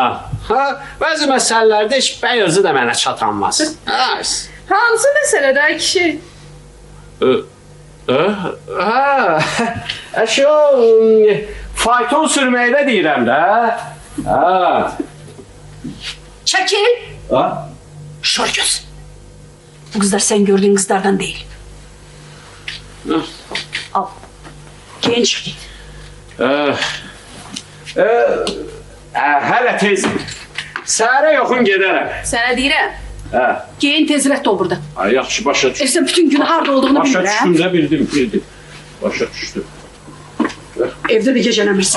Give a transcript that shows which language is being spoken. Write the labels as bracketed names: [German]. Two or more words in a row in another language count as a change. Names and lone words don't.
[Azerbaijani] Bəzi məsələlərdə heç bəy özü də mənə çatanmaz. Hansı məsələdə kişi? Şu fayton sürməkdə deyirəm də. Çəkil. Şor göz. [Turkish] Bu kızlar sen gördüğün kızlardan değil. Al. Giyin çık git. [Azerbaijani] Hələ tez. Səhərə yoxun gedərəm. Sana deyirəm. Hə. Giyin tezrət ol burada. Ay, yaxşı, başa düşdüm. [Turkish] Sen bütün gün harda olduğunu [Azerbaijani] Başa bilmirəm. düşdüm də, bildim. Başa düşdüm. Evde de gecələmirsən.